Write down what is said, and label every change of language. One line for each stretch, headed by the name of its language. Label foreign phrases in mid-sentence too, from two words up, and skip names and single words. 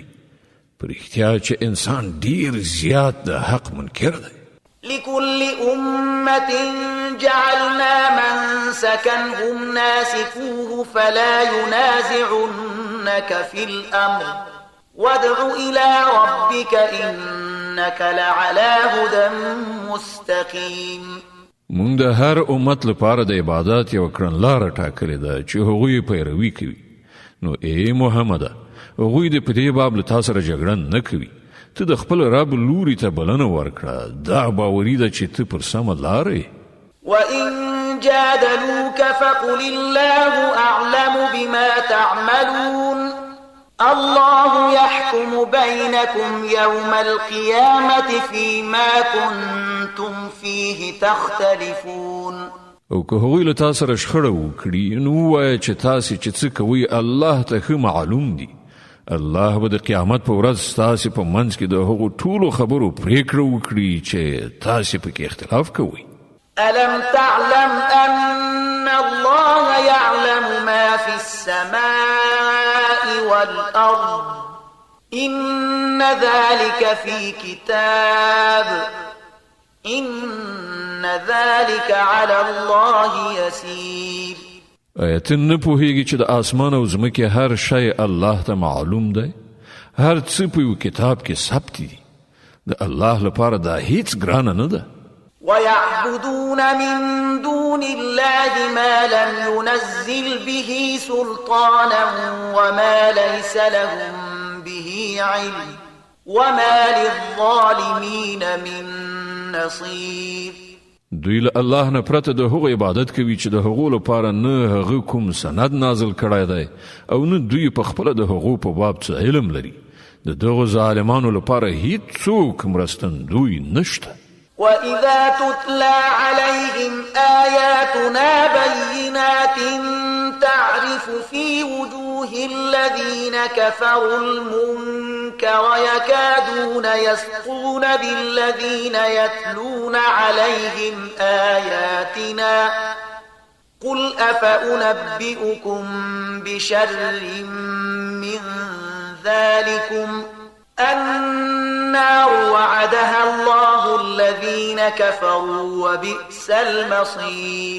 Pashto: په رښتیا چې انسان ډیر زیات د حق منکر دی.
Arabic: لكل أمة جعلنا منسكا هم ناسكوه فلا ينازعنك في الأمر وادع إلى ربك إنك لعلى هدى مستقيم.
Pashto: مونږ د هر امت لپاره د عبادت یو کړنلاره ټاکلې ده چې هغوی پیروي کوي. نو ای محمده، هغوی د په دې باب له تا سره جګړه نه کوي. ته د خپل رب لوري ته بلنه ورکړه. دا باوري ده چې ته پر سمه لاره یې.
Arabic: وإن جادلوك فقل الله أعلم بما تعملون الله يحكم بينكم يوم القيامة فيما كنتم فيه تختلفون.
Pashto: او که هغوی له تا سره شخړه وکړي نو ووایه چې تاسې چې څه کوئ الله ته ښه معلوم دي. الله به د قیامت په ورځ ستاسې په منځ کې د هغو ټولو خبرو پرېکړه وکړي چې تاسې پکې اختلاف کوئ.
Arabic: ألم تعلم أن الله يعلم ما في السماء والأرض إن ذلك في كتاب إن ذلك على الله يسير.
Pashto: آیت نه پوهیږي چې د آسمان او ځمکې هر شی الله ته معلوم دی. هر څه په یو کتاب کې ثبت دي. د الله لپاره دا هیڅ ګرانه نه ده.
Arabic: ويعبدون من دون الله ما لم ينزل به سلطانا وما ليس لهم به علم وما للظالمين من نصير.
Pashto: دوی له الله نه پرته د هغو عبادت کوي چې د هغو لپاره نه هغه کوم سند نازل کړی دی او نه دوی په خپله د هغو په باب څه علم لري. د دغو ظالمانو لپاره هیڅوک مرستندوی نشته.
Arabic: وإذا تتلى عليهم آياتنا بينات تعرف في وجوه الذين كفروا المنكر يكادون يسطون بالذين يتلون عليهم آياتنا قل أفأنبئكم بشر من ذلكم النار وعدها الله الذين كفروا وبئس المصير.